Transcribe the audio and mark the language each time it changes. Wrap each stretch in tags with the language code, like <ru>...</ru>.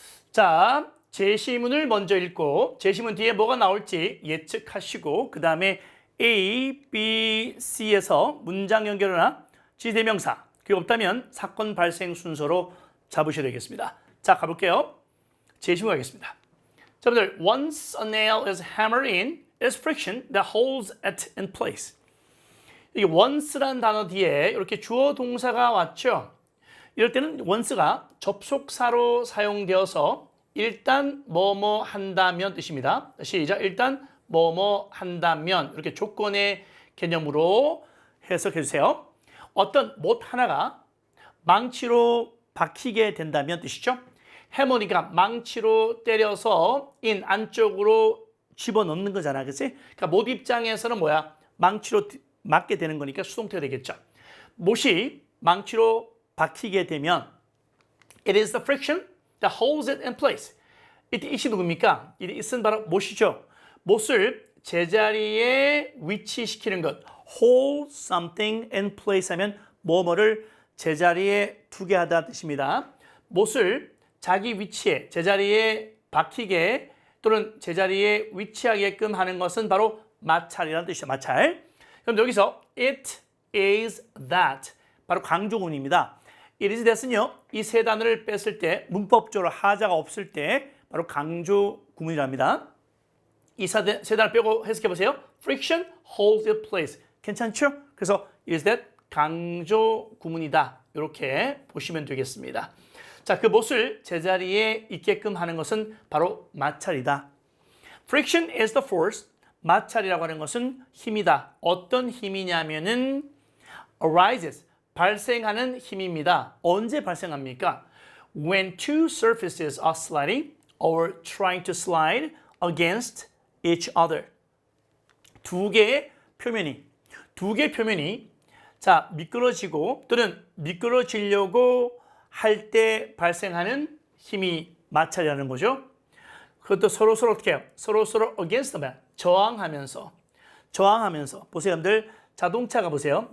<ko>자, 제시문을 먼저 읽고 제시문 뒤에 뭐가 나올지 예측하시고 그 다음에 A, B, C에서 문장 연결이나 지대명사 그게 없다면 사건 발생 순서로 잡으셔야 되겠습니다. 자, 가볼게요. 제시문 가겠습니다.</ko> <en>자, 여러분들, once a nail is hammered in, there's friction that holds it in place.</en> <ko>이게 once란 단어 뒤에 이렇게 주어 동사가 왔죠. 이럴 때는 once가 접속사로 사용되어서 일단 뭐뭐 한다면 뜻입니다. 시작. 일단 뭐뭐 한다면 이렇게 조건의 개념으로 해석해 주세요. 어떤 못 하나가 망치로 박히게 된다면 뜻이죠. 해머니까 망치로 때려서 안쪽으로 집어넣는 거잖아. 그치? 그러니까 못 입장에서는 뭐야? 망치로 맞게 되는 거니까 수동태가 되겠죠. 못이 망치로 박히게 되면</ko> <en>it is the friction that holds it in place.</en> <ko>이때 it이 누굽니까? 이 it은 바로 못이죠. 못을 제자리에 위치시키는 것. hold something in place 하면 뭐뭐를 제자리에 두게 하다 뜻입니다. 못을 자기 위치에, 제자리에 박히게 또는 제자리에 위치하게끔 하는 것은 바로 마찰이라는 뜻이죠. 마찰. 그럼 여기서 it is that 바로 강조문입니다. it is that은요. 이 세 단어를 뺐을 때 문법적으로 하자가 없을 때 바로 강조 구문이랍니다. 이 세 단어 빼고 해석해 보세요.</ko> <en>friction holds it place.</en> <ko>괜찮죠? 그래서 is that 강조 구문이다. 이렇게 보시면 되겠습니다. 자, 그 못을 제자리에 있게끔 하는 것은 바로 마찰이다.</ko> <en>friction is the force.</en> <ko>마찰이라고 하는 것은 힘이다. 어떤 힘이냐면은 arises. 발생하는 힘입니다. 언제 발생합니까?</ko> <en>When two surfaces are sliding or trying to slide against each other.</en> <ko>두 개의 표면이 자, 미끄러지고 또는 미끄러지려고 할 때 발생하는 힘이 마찰이라는 거죠. 그것도 서로 어떻게 해요? 서로 against them, 저항하면서 보세요, 여러분들. 자동차가 보세요.</ko>